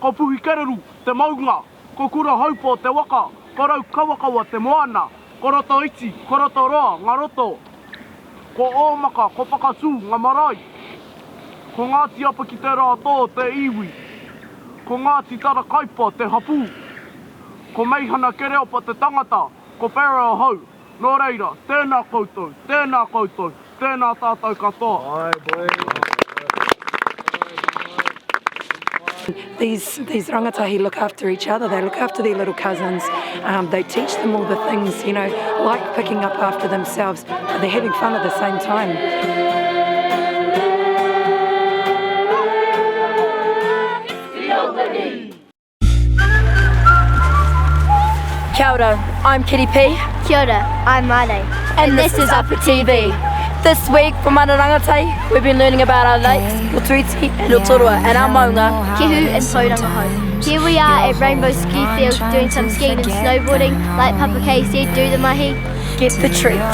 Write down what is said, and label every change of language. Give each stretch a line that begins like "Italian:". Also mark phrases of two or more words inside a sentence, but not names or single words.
Māori: ko puhi kereru, te maunga, ko kura haupo, te waka, ko rau kawakawa, te moana, ko rotoiti, ko rotoroa, ngā roto, ko ōmaka, ko pakasu, ngā marae, ko Ngāti apa ki te rātō, te iwi, ko Ngāti tara kaipa, te hapu, ko meihana kereopa, te tangata, ko pera hau. Nō reira, tēnā koutou, tēnā tātou katoa.
English: These rangatahi look after each other, they look after their little cousins, they teach them all the things, you know, like picking up after themselves, but they're having fun at the same time.
Māori: Kia ora,
English: I'm Kitty P.
Māori: Kia ora,
English: I'm Mane. And this is Upper TV. This week for Mana Rangatahi, we've been learning about our lakes, Rotoiti and Rotorua, and our maunga, Kehu and Tamahau. Here we are at Rainbow Ski Field doing some skiing and snowboarding, like Papa K said, do the mahi. Get the treats.